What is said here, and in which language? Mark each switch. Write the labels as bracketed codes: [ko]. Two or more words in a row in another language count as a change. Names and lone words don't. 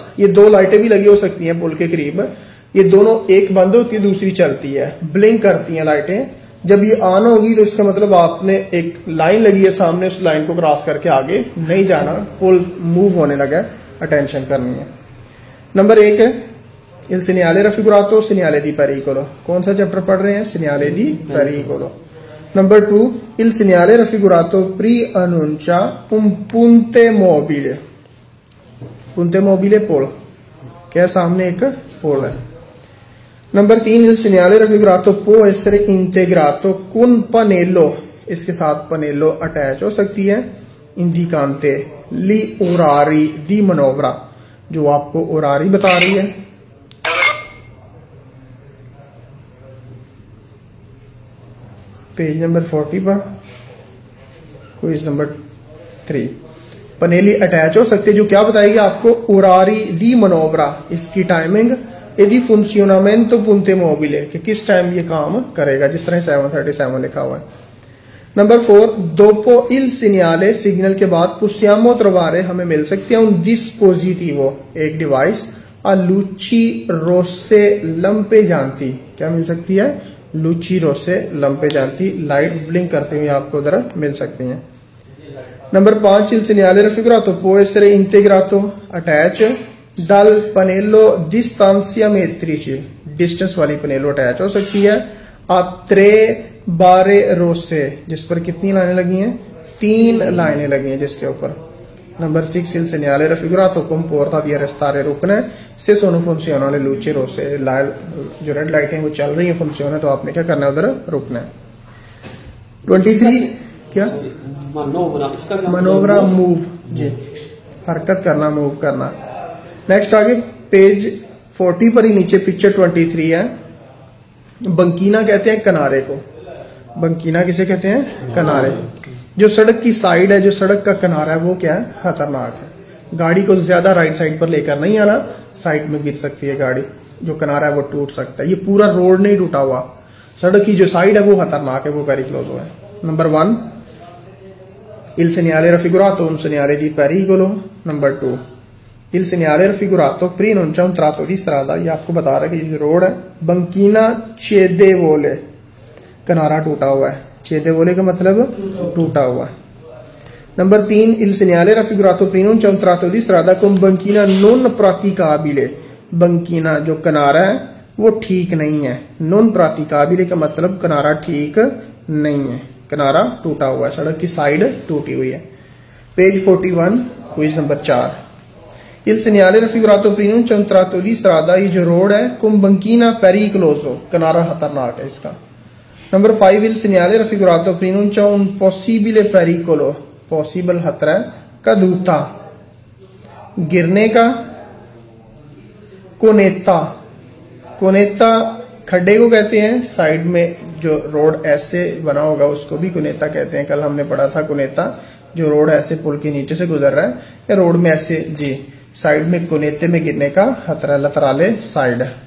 [hi] ये 2 लाइटें भी लगी हो सकती हैं पुल के करीब, ये दोनों, एक बंद होती है दूसरी चलती है, ब्लिंक करती हैं लाइटें। जब ये ऑन होगी तो इसका मतलब आपने एक लाइन लगी है सामने, उस लाइन को क्रॉस करके आगे नहीं जाना, पुल मूव होने लगा, अटेंशन करनी है। [it] नंबर 1 है il segnale raffigurato, segnale di pericolo, [hi] कौन सा चैप्टर पढ़ रहे हैं? [it] segnale di pericolo। नंबर 2 il segnale raffigurato preannuncia un punte mobile, punte mobile [hi] पुल, क्या सामने एक पुल है। [it] नंबर 3 il segnale raffigurato può essere integrato con pannello, [hi] इसके साथ पनेलो अटैच हो सकती है, [it] indicante gli orari di manovra, [hi] जो आपको ओरारी बता रही है। पेज नंबर 40 पर क्विज नंबर 3, पनेली अटैच हो सकती है जो क्या बताएगी आपको? [it] orari di manovra, [hi] इसकी टाइमिंग, यदि [it] funzionamento punte mobile, [hi] कि किस टाइम ये काम करेगा, जिस तरह 737 लिखा हुआ है। [it] Nnumber 4, dopo il segnale, [hi] सिग्नल के बाद [it] possiamo trovare, [hi] हमें मिल सकती है [it] un dispositivo, [hi] एक डिवाइस, [it] a luci rosse lampeggianti, [hi] क्या मिल सकती है? [it] luci rosse lampeggianti, [hi] लाइट ब्लिंक करते हुए आपको उधर मिल सकती हैं। [it] Number 5, il segnale raffigurato può essere integrato, attach dal pannello distanziametrici, [hi] डिस्टेंस वाली पनेलो अटैच हो सकती है। [it] a tre barre rosse, [hi] जिस पर कितनी लाइनें लगी हैं? 3 लाइनें लगी हैं जिसके ऊपर। [it] Number 6, il segnale raffigurato comporta di arrestare, [hi] रुकना है, [it] se sono funzionano le luci rosse, [hi] जो रेड लाइटें वो चल रही है, फंक्शन है, तो आपने क्या करना है? उधर रुकना है। 23, क्या मनोवरा, इसका क्या मनोवरा, मूव जी, हरकत करना, मूव करना। नेक्स्ट आगे पेज 40 पर ही नीचे पिक्चर 23 है। बंकीना कहते हैं किनारे को, बंकीना किसे कहते हैं? किनारे। जो सड़क की साइड है, जो सड़क का किनारा है, वो क्या है? खतरनाक है। गाड़ी को ज्यादा राइट साइड पर लेकर नहीं आना, साइड में गिर सकती है गाड़ी। जो किनारा है वो टूट सकता है। ये पूरा रोड नहीं टूटा हुआ, सड़क की जो साइड है वो खतरनाक है, वो पेरिक्लोजो है। [it] Number 1, il segnale raffigurato un segnale di pericolo. Number 2, il segnale raffigurato preannuncia un tratto di strada, [hi] ये आपको बता रहा है कि ये रोड है। [it] banchina cedevole, [hi] किनारा टूटा हुआ है। cedevole का मतलब टूटा हुआ है। Number 3, [it] il segnale raffigurato preannuncia un tratto di strada con banchina non praticabile, [hi] बंकीना जो किनारा है वो ठीक नहीं है। [it] non praticabile [hi] का मतलब किनारा ठीक नहीं है, किनारा टूटा हुआ है, सड़क की साइड टूटी हुई है। पेज 41, क्विज नंबर 4, [it] il segnale raffigurato preannuncia un tratto di strada, [hi] ये जो रोड है [it] con banchina pericoloso, [hi] किनारा खतरनाक है इसका। [it] Number 5, il segnale raffigurato preannuncia un possibile pericolo, [hi] पॉसिबल खतरा है, caduta, गिरने का। कोनेता, कोनेता खड्डे को कहते हैं, साइड में जो रोड ऐसे बना होगा उसको भी कुनेता कहते हैं। कल हमने पढ़ा था कुनेता, जो रोड ऐसे पुल के नीचे से गुजर रहा है, या रोड में ऐसे जी साइड में कुनेते में गिरने का खतरा, लतराले साइड।